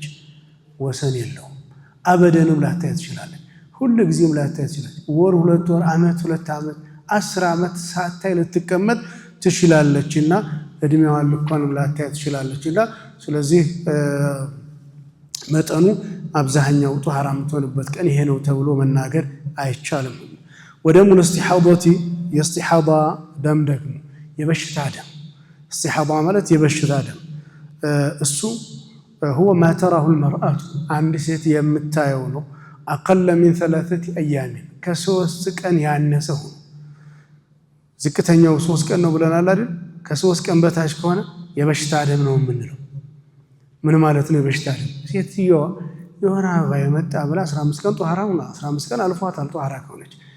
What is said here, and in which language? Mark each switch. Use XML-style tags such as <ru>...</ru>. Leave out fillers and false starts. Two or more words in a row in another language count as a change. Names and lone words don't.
<am>ወሰን የለውም። አበደንም ላታይ ትችላለች፣ ሁሉ ጊዜም ላታይ ትችላለች። ወር 2 ወር ዓመት 2 ዓመት 10 ዓመት ሳታይ ልትቀመጥ ትችላለችና እድሜዋን ልኳንም ላታይ ትችላለችና ስለዚህ መጠኑ አብዛኛው ጧሃራ የምትሆንበት ቀን ይሄ ነው ተብሎ መናገር አይቻልም።</am> <ar>ودم الاستحاضة</ar> <am>የስቲሐዳ ደም ደግሞ የበሽታ ደም እስቲሐዳ ማለት የበሽታ ደም እሱ</am> <ar>هو ما تراه المرأة</ar> <am>አንድ ሴት የምታየው ነው።</am> <ar>أقل من 3 أيام</ar> <am>ከ3 ቀን ያነሰ ሆኖ ዝቅተኛው 3 ቀን ነው ብለናል አይደል? ከ3 ቀን በታች ከሆነ የበሽታ ደም ነው የምንለው። ምን ማለት ነው የበሽታ ደም? ሴትዮዋ የወር አበባ የመጣ ብላ 15 ቀን ጧሃራ ሆና 15 ቀን አልፏታል ጧሃራ ከሆነች</am>